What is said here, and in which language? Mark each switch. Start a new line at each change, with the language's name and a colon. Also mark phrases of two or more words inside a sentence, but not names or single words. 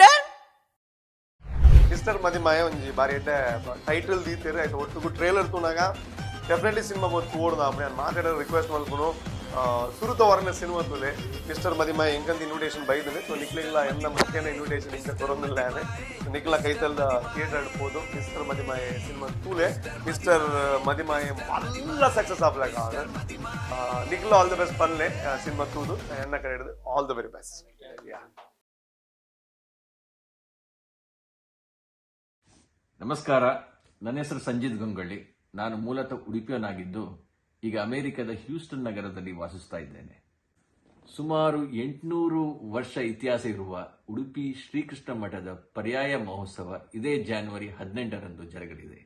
Tulu: ಮಿಸ್ಟರ್ ಮದಿಮಾಯ ಒಂಜಿ ಬಾರಿ ಎಡ್ಡೆ ಟೈಟಲ್ ದೀತಿರಿ ಆಯ್ತು ಒಟ್ಟಿಗೂ ಟ್ರೇಲರ್ ತೂನಾಗ ಡೆಫಿನೆಟ್ಲಿ ಸಿನಿಮಾ ಗೊತ್ತು ಓಡ್ದ ಅಪ್ಪ ನಾನು ಮಾತಾಡೋ ರಿಕ್ವೆಸ್ಟ್ ಮಲ್ಪುನು ಸುರುತ ಹೊರನ ಸಿನಿಮಾ ತೂಲೆ ಮಿಸ್ಟರ್ ಮದಿಮಾಯ ಎಂಕಂತ ಇನ್ವಿಟೇಷನ್ ಬೈದಿನಿ ಸೊ ನಿಕ್ಲಿಲ್ಲ ಎನ್ನ ಮತ್ತೇನ ಇನ್ವಿಟೇಷನ್ ಇಂಕ ತೊರೊಂದಿಲ್ಲ ನಿಕ್ಲ ಕೈತಲ್ದ ಥಿಯೇಟರ್ ಆಡ್ಬೋದು ಮಿಸ್ಟರ್ ಮದಿಮಾಯ ಸಿನಿಮಾ ತೂಲೆ ಮಿಸ್ಟರ್ ಮದಿಮಾಯ ಮಲ್ಲ ಸಕ್ಸಸ್ ಆಗ್ಲಾಗ ನಿಕ್ಲ
English: all the best
Tulu: ಪನ್ಲೆ ಸಿನಿಮಾ ತೂದು ಎನ್ನ ಕಡೆ ಹಿಡಿದು
English: all the very best.
Kannada: ನಮಸ್ಕಾರ, ನನ್ನ ಹೆಸರು ಸಂಜಿತ್ ಗಂಗೊಳ್ಳಿ. ನಾನು ಮೂಲತಃ ಉಡುಪಿಯನಾಗಿದ್ದು ಈಗ ಅಮೆರಿಕದ ಹ್ಯೂಸ್ಟನ್ ನಗರದಲ್ಲಿ ವಾಸಿಸ್ತಾ ಇದ್ದೇನೆ. ಸುಮಾರು 800 ವರ್ಷ ಇತಿಹಾಸ ಇರುವ ಉಡುಪಿ ಶ್ರೀಕೃಷ್ಣ ಮಠದ ಪರ್ಯಾಯ ಮಹೋತ್ಸವ ಇದೇ ಜಾನ್ವರಿ 18ರಂದು ಜರುಗಲಿದೆ.